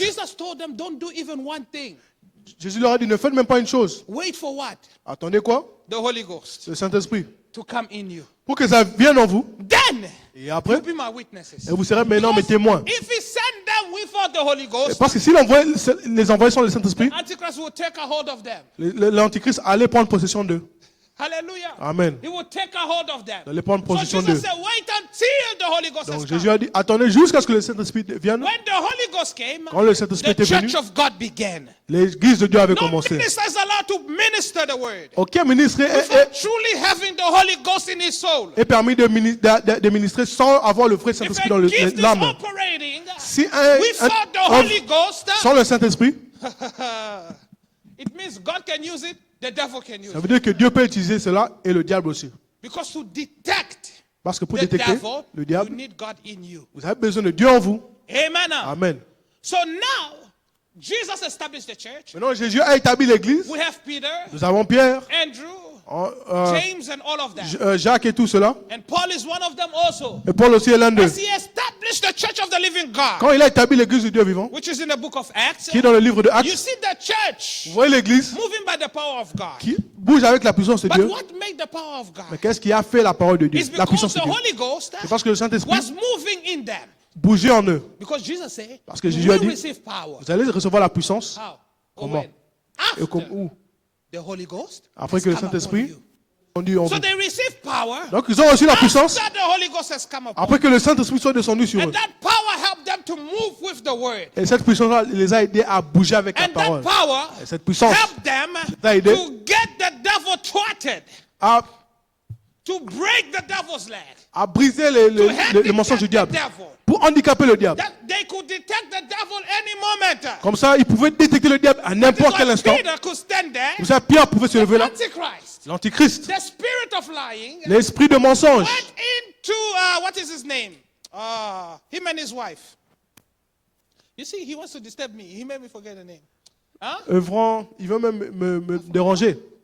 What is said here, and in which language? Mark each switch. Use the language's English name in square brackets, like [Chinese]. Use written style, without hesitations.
[English] Jesus told them, don't do even one thing. [French] Jésus leur a dit, ne faites même pas une chose. [English] Wait for what? [French] Attendez quoi? [English] The Holy Ghost [French] Le Saint-Esprit. [English] to come in you. [French] Pour que ça vienne en vous. [English] Then, [French] Et après, [English] you'll be my witnesses. [French] et vous serez maintenant mes [English] Because [French] témoins. [English] if he sent them without the Holy Ghost, [French] Parce que s'il envoie les envoyés sans le Saint-Esprit, [English] Antichrist will take a hold of them. [French] l'Antichrist allait prendre possession d'eux. [English] Hallelujah. [French] Amen. [English] He will take a hold of them. [French] Il allait prendre [English] So [French] possession [English] Jesus [French] d'eux. [English] said, wait until the Holy Ghost has [French] Donc [English] come. [French] Jésus a dit, attendez jusqu'à ce que le Saint-Esprit vienne. [English] When the Holy Ghost came, [French] Quand le Saint-Esprit [English] the [French] était venu, [English] church of God began. [French] l'église de Dieu avait [English] No [French] commencé. [English] minister is allowed to minister the word [French] Aucun ministre [English] without truly having the Holy Ghost in his soul. [French] est permis de ministrer sans avoir le vrai [English] If [French] Saint-Esprit [English] a [French] dans [English] gift is [French] l'âme. [English] operating [French] Si un [English] without the [French] homme [English] Holy Ghost, [French] sans le Saint-Esprit, [English] it means God can use it, the devil can use [French] ça [English] it. [French] veut dire que Dieu peut utiliser cela et le diable aussi. [English] Because to detect [French] Parce que pour [English] the [French] détecter [English] devil, [French] le [English] you [French] diable, [English] need God in you. [French] vous avez besoin de Dieu en vous. [English] Amen. [French] Amen. [English] So now, Jesus established the church. [French] Maintenant, Jésus a établi l'église. [English] We have Peter, [French] Nous avons Pierre, [English] Andrew, James, and all of them. [French] Jacques et tout cela. [English] And Paul is one of them also. [French] Et Paul aussi est l'un d'eux. [English] As he established the church of the living God, [French] Quand il a établi l'église du Dieu vivant, [English] which is in the book of Acts, [French] qui est dans le livre de [English] you [French] Actes, [English] see the church [French] vous voyez l'église [English] moving by the power of God. [French] qui bouge avec la puissance de [English] But [French] Dieu. [English] what made the power of God? [French] Mais qu'est-ce qui a fait la parole de Dieu? [English] It's [French] La [English] because [French] puissance [English] the [French] de Dieu. [English] Holy Ghost [French] C'est parce que le Saint-Esprit [English] was moving in them. [French] bougeait en eux. [English] Because Jesus said, [French] Parce que [English] you [French] Jésus a [English] will [French] dit, [English] receive power. [French] vous allez recevoir la puissance. [English] How? [French] Comment? [English] When? [French] Et comme [English] After [French] où? [English] the Holy Ghost [French] Après [English] has [French] que le [English] come upon [French] Saint-Esprit [English] you. [French] descendu en [English] So [French] vous. [English] they receive power [French] Donc ils ont reçu la puissance [English] after the Holy Ghost has come upon [French] après que le Saint-Esprit soit descendu sur [English] And [French] eux. [English] that power helped them to move with the word. [French] Et cette puissance les a aidés à bouger avec la [English] And that [French] parole. [English] power [French] Et cette puissance [English] helped them [French] t'a aidé [English] to get the devil thwarted, [French] à [English] to break the devil's leg, [French] briser [English] to [French] les mensonges du [English] handicap the [French] diable. [English] devil. [French] Pour handicaper le diable. [English] That they could detect the devil any moment. [French] Comme ça, ils pouvaient détecter le diable à n'importe quel [English] Because [French] instant. [English] Peter could stand there. [French] Vous savez, Pierre pouvait se lever [English] The [French] là. [English] Antichrist, [French] L'antichrist, [English] the spirit of lying, [French] l'esprit de mensonge, [English] went into what is his name? Him and his wife. You see, he wants to disturb me. He made me forget the name. Huh? [French] œuvrant, il veut même me déranger.